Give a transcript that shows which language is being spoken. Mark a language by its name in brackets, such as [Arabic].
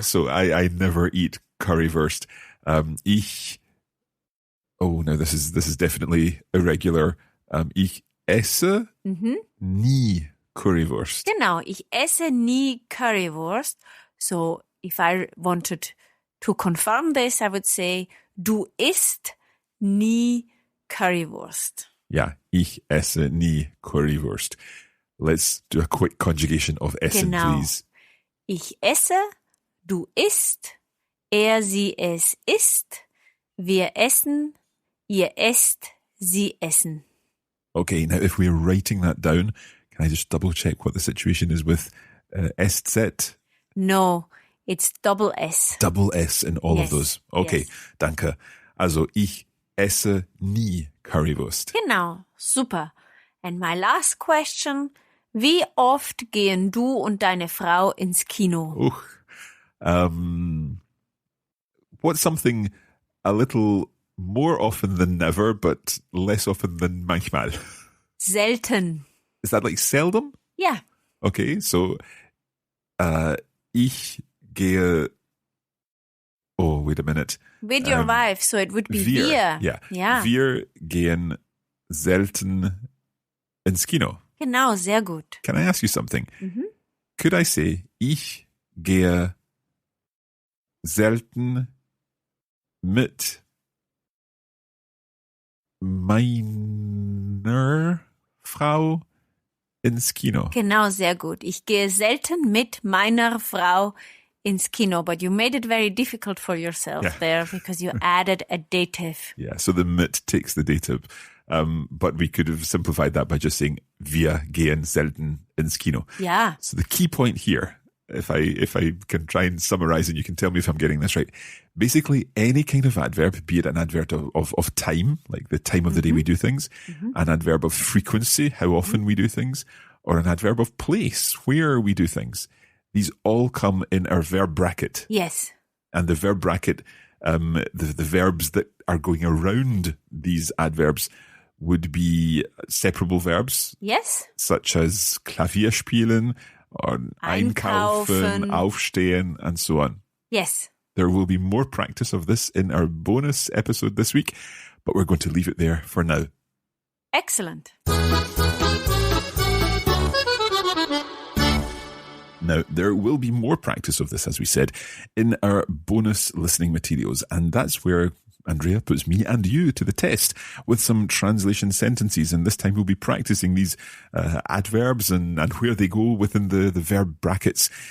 [English] So I never eat currywurst. Now this is definitely irregular. [German] Ich esse nie Currywurst. Genau, ich esse nie Currywurst. [English] So, if I wanted to confirm this, I would say, [German] du isst nie Currywurst. Ja, ich esse nie Currywurst. [English] Let's do a quick conjugation of essen, [German] Genau. [English] please. [German] Ich esse, du isst, er, sie, es isst, wir essen, ihr esst, sie essen. [English] Okay, now if we're writing that down, can I just double check what the situation is with estzet? No, it's double S. Double S in all of Yes, those. Okay, yes. [German] danke. Also, ich esse nie Currywurst. Genau, super. [English] And my last question, [German] wie oft gehen du und deine Frau ins Kino? [English] What's something a little more often than never, but less often than manchmal? [German] Selten. [English] Is that like seldom? [German] Ja, [English] Okay, so [German] ich gehe. [English] Oh, wait a minute. with your wife, so it would be [German] Wir. wir. [English] Yeah. [German] Ja, Wir gehen selten ins Kino. genau, sehr gut. [English] Can I ask you something? Could I say, [German] ich gehe selten mit meiner Frau ins Kino? Genau, sehr gut. Ich gehe selten mit meiner Frau ins Kino, [English] but you made it very difficult for yourself Yeah. there because you added a dative. Yeah, so the mit takes the dative. But we could have simplified that by just saying, [German] wir gehen selten ins Kino. Ja, [English] So the key point here, if I can try and summarize and you can tell me if I'm getting this right, basically any kind of adverb, be it an adverb of time, like the time of the day we do things, an adverb of frequency, how often we do things, or an adverb of place, where we do things, these all come in our verb bracket. yes. And the verb bracket, the verbs that are going around these adverbs would be separable verbs. Yes. Such as Klavier spielen or einkaufen, aufstehen, and so on. Yes. There will be more practice of this in our bonus episode this week, but we're going to leave it there for now. Excellent. Now, there will be more practice of this, as we said, in our bonus listening materials, and that's where Andrea puts me and you to the test with some translation sentences, and this time we'll be practicing these adverbs and where they go within the verb brackets.